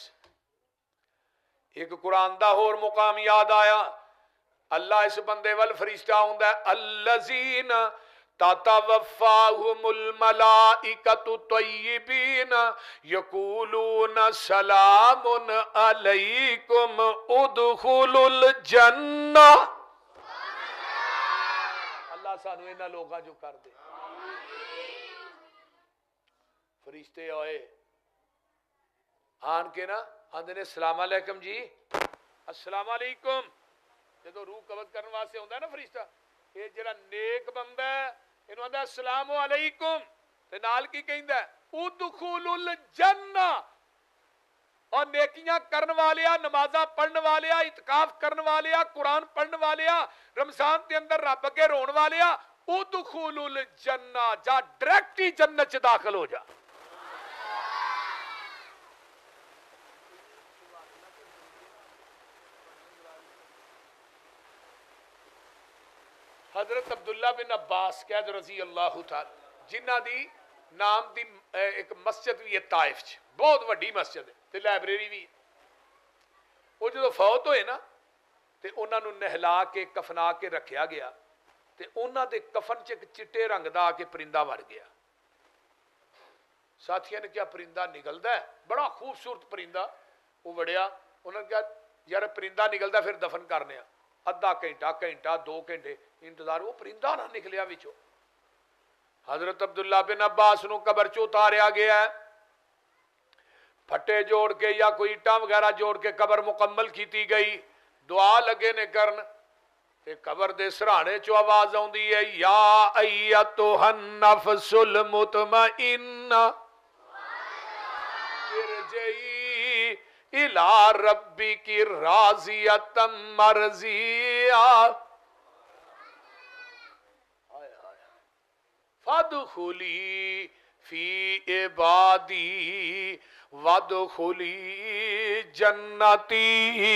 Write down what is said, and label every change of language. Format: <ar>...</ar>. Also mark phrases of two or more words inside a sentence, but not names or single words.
<pa>ایک قرآن دا اور مقام یاد آیا، اللہ اس بندے وال فرشتہ ہوندا ہے،</pa> <ar>الذین تتوفاہم الملائکۃ طیبین یقولون سلام علیکم ادخلوا الجنہ۔</ar> <pa>اللہ سانو انہاں لوگاں جو کر دے۔ فرشتے آئے آن کے نا آندے نے</pa> <ar>السلام علیکم</ar> <pa>جی،</pa> <ar>السلام علیکم۔</ar> <pa>جدو روح قبض کرنے واسطے ہوندا ہے نا فرشتہ، یہ جڑا نیک بندہ ہے اینو آندا</pa> <ar>السلام علیکم،</ar> <pa>تے نال کی کہندا ہے</pa> <ar>ادخلوا الجنہ۔</ar> <pa>اور نیکیاں کرن والیا، نمازاں پڑھن والیا، اعتکاف کرن والیا، قرآن پڑھن والیا، رمضان دے اندر رب اگے رون والیا،</pa> <ar>ادخلوا الجنہ،</ar> <pa>جا ڈائریکٹ ہی جنت چ داخل ہو جا۔ حضرت عبداللہ بن عباس قید</pa> <ar>رضی اللہ تعالی</ar> <pa>جنہ دی نام دی ایک مسجد بھی ہے طائف چ، بہت وڈی مسجد ہے تے لائبریری بھی ہے۔ وہ جدو فوت ہوئے نا تے انہاں نو نہلا کے کفنا کے رکھیا گیا تے انہاں دے کفن چ ایک چٹے رنگ دا کے پرندہ وڑ گیا۔ ساتھیاں نے کیا پرندہ نکلدا ہے، بڑا خوبصورت پرندہ، وہ وڑیا، انہوں نے کہا یار پرندہ نکلدا پھر دفن کرنے، ادھا گھنٹہ 2 گھنٹے انتظار، وہ پرندہ نہ نکلیا وچوں۔ حضرت عبداللہ بن عباس نو قبر چ اتاریا گیا ہے، پھٹے جوڑ کے یا کوئی اٹاں وغیرہ جوڑ کے قبر مکمل کیتی گئی، دعا لگے نے کرن تے قبر دے سرانے چو آواز آوندی ہے،</pa> <ar>یا ایتھا النفس المطمئنہ ارجعی الی ربک راضیۃ مرضیہ فادخلی فی عبادی وادخلی جنتی۔</ar>